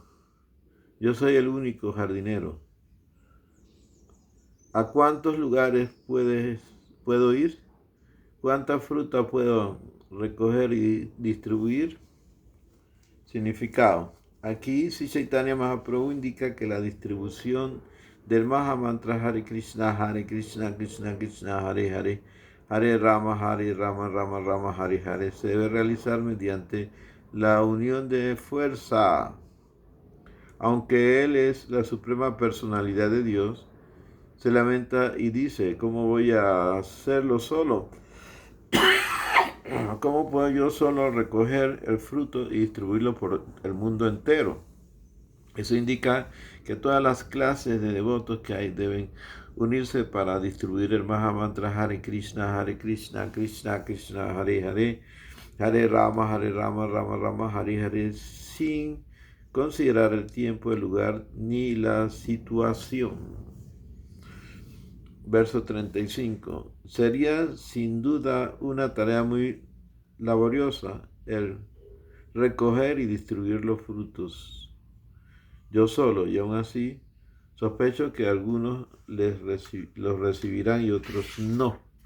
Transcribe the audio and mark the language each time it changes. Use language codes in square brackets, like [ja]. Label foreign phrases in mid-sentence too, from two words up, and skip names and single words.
[es] Yo soy el único jardinero. ¿A cuántos lugares puedo ir? ¿Cuánta fruta puedo recoger y distribuir? Significado. Aquí Sri Chaitanya Mahaprabhu indica que la distribución del Mahamantra [sa] Hare Krishna, Krishna Krishna, Hare Hare, Hare Rama, Rama Rama, Hare Hare, [es] se debe realizar mediante la unión de fuerza. Aunque Él es la suprema personalidad de Dios, se lamenta y dice, ¿cómo voy a hacerlo solo? ¿Cómo puedo yo solo recoger el fruto y distribuirlo por el mundo entero? Eso indica que todas las clases de devotos que hay deben unirse para distribuir el Mahamantra [sa] Hare Krishna, Krishna Krishna, Hare Hare, Hare Rama, Rama Rama, Hare Hare, [es] sin considerar el tiempo, el lugar ni la situación. Verso 35. Sería sin duda una tarea muy laboriosa el recoger y distribuir los frutos yo solo, y aún así sospecho que algunos los recibirán y otros no.